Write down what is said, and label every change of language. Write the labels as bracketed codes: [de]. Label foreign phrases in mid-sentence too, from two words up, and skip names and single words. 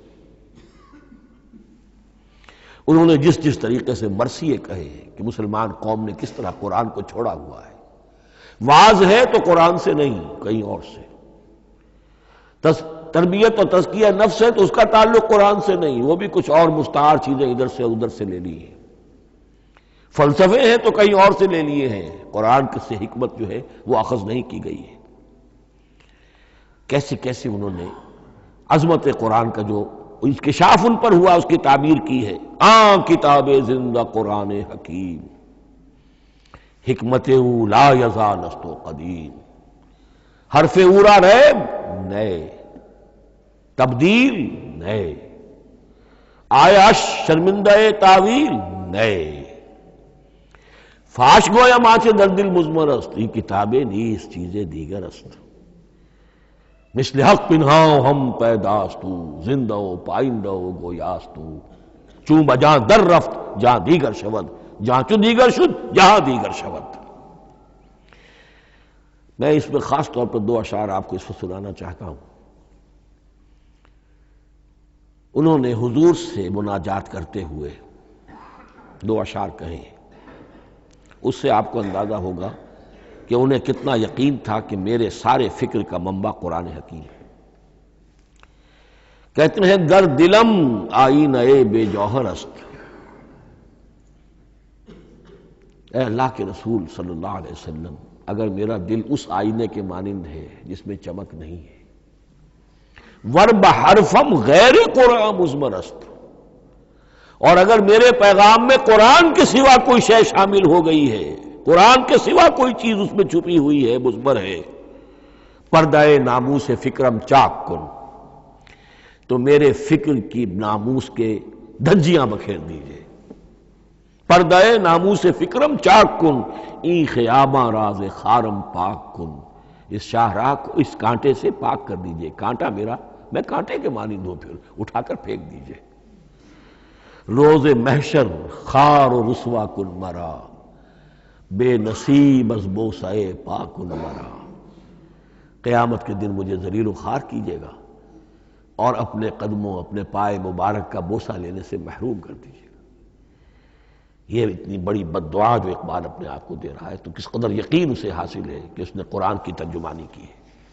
[ur] انہوں نے جس طریقے سے مرثیے کہے کہ مسلمان قوم نے کس طرح قرآن کو چھوڑا ہوا ہے، واعظ ہے تو قرآن سے نہیں کہیں اور سے، تربیت اور تزکیہ نفس ہے تو اس کا تعلق قرآن سے نہیں، وہ بھی کچھ اور مستعار چیزیں ادھر سے ادھر سے لے لی ہیں، فلسفے ہیں تو کہیں اور سے لے لیے ہیں، قرآن سے حکمت جو ہے وہ اخذ نہیں کی گئی ہے. کیسے کیسے انہوں نے عظمت قرآن کا جو انکشاف ان پر ہوا، اس کی تعبیر کی ہے، کتاب زندہ قرآن حکیم، [fa] حکمت او لا یزال است و قدیم، حرف اورا ریب نئے، تبدیل نئے، آیا شرمندہ تعویل نئے، فاش گویا ماچے در دل مضمر است، یہ کتابیں نیز چیزیں دیگر است، مثل حق پنہاؤ ہم پیداستو، زندہ و پائندہ و گویاستو، چون بجاں در رفت جہاں دیگر شود، جہاں چون دیگر شد جہاں دیگر شود۔ [ur] میں اس میں خاص طور پر دو اشعار آپ کو اس وقت سنانا چاہتا ہوں۔ انہوں نے حضور سے مناجات کرتے ہوئے دو اشعار کہے ہیں، اس سے آپ کو اندازہ ہوگا کہ انہیں کتنا یقین تھا کہ میرے سارے فکر کا منبع قرآن حکیم ہے۔ کہتے ہیں [fa] گر دلم آئینہ بے جوہر است، [ur] اے اللہ کے رسول صلی اللہ علیہ وسلم، اگر میرا دل اس آئینے کے مانند ہے جس میں چمک نہیں ہے، [fa] ورب حرفم غیر قرآن مضمر است، [ur] اور اگر میرے پیغام میں قرآن کے سوا کوئی شے شامل ہو گئی ہے، قرآن کے سوا کوئی چیز اس میں چھپی ہوئی ہے، مضمر ہے، [fa] پردہ ناموس فکرم چاک کن، [ur] تو میرے فکر کی ناموس کے دھجیاں بکھیر دیجئے، [fa] پردہ ناموس فکرم چاک کن، این خیامہ راز خارم پاک کن، [ur] اس شاہراہ کو اس کانٹے سے پاک کر دیجئے، کانٹا میرا، میں کانٹے کے مانند ہوں، پھر اٹھا کر پھینک دیجئے، [fa] روز محشر خار و رسوا کن مرا، بے نصیب از بوسہ پاک کن مرا، [ur] قیامت کے دن مجھے ذلیل و خوار کیجیے گا اور اپنے قدموں، اپنے پائے مبارک کا بوسہ لینے سے محروم کر دیجیے گا۔ یہ اتنی بڑی بد دعا جو اقبال اپنے آپ کو دے رہا ہے، تو کس قدر یقین اسے حاصل ہے کہ اس نے قرآن کی ترجمانی کی ہے۔